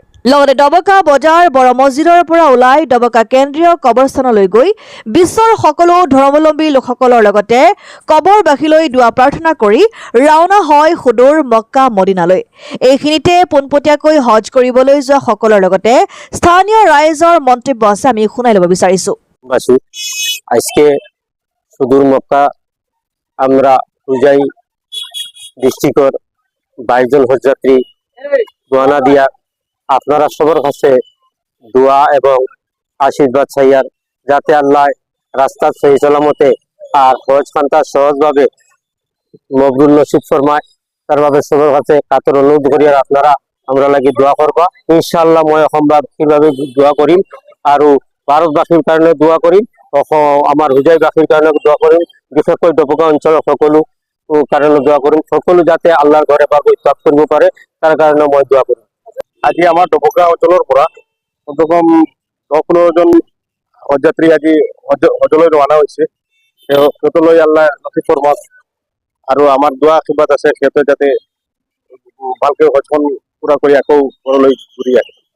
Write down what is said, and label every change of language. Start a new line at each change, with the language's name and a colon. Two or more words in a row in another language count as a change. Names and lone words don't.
Assamese: লগতে দবকা বজাৰ বড় মছজিদৰ পৰা ওলাই দবকা কেন্দ্ৰীয় কবৰস্থানলৈ গৈ বিশ্বৰ সকলো ধৰ্মাৱলম্বী লোকসকলৰ লগতে কবৰবাসীলৈ দোৱা প্ৰাৰ্থনা কৰি ৰাওনা হয় সুদূৰ মক্কা মদিনালৈ। এইখিনিতে পোনপটীয়াকৈ হজ কৰিবলৈ যোৱা সকলৰ লগতে স্থানীয় ৰাইজৰ মন্তব্য আছে, আমি শুনাই ল'ব বিচাৰিছো।
Bangla: আজকে সুদূর মক্কা আমরা হুজাই ডিস্ট্রিক্টর 22 জন হজযাত্রী রওনা দিয়া আপনারা সবার কাছে দোয়া এবং আশীর্বাদ চাইয়ার যাতে আল্লাহ রাস্তা সহি সালামতে আর হজ খানটা সহজভাবে মকবুল নসিব ফরমায় তার ভাবে সবার কাছে কাতর অনুরোধ করি আর আপনারা আমরা লাগি দোয়া করবা।
Assamese: ইনশাআল্লাহ মই অসমবাসীভাবে দোয়া করিম আর ভারতবাসীর কারণে দোয়া করিম, আমার হুজাইবাসীর কারণে দোয়া করিম, বিশেষকৈ দবকা অঞ্চলৰ সকলো কারণে দোয়া করিম, সকলো যাতে আল্লাহর ঘরে বাবু ইত্তাক করব পারে তার কারণে মই দোয়া করি। আজি আমার দবকা অঞ্চলৰ পৰা কমসে 10-15 জন হজযাত্ৰী আজি হজলৈ ৰৱানা হৈছে। সিহঁতলৈ আল্লাহ নসিব ফৰমাক আৰু আমাৰ দোৱা আশীৰ্বাদ আছে সিহঁতে যাতে ভালকে হজখন পুৰা কৰি আকৌ ঘৰলৈ ঘূৰি আহে।